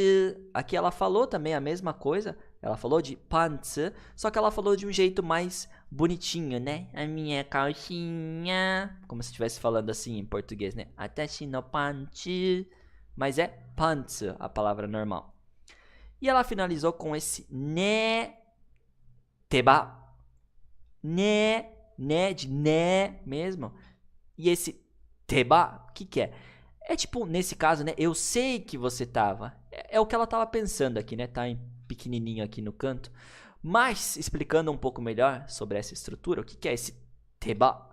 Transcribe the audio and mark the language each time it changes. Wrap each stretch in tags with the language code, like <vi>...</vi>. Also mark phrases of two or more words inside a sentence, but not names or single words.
<pt>Aqui ela falou também a mesma coisa. Ela falou de pantsu, só que ela falou de um jeito mais bonitinho, né? A minha calcinha. Como se estivesse falando assim em português, né?</pt> <ja>あたしのパンツ.</ja> <pt>Mas é pantsu, a palavra normal. E ela finalizou com esse</pt> <ja>ね てば.</ja> <pt>Ne de né mesmo. E esse teba, o que é? É tipo, nesse caso, né? Eu sei que você tava. É o que ela tava pensando aqui, né? Tá em pequenininho aqui no canto. Mas, explicando um pouco melhor sobre essa estrutura, o que é esse teba?</pt>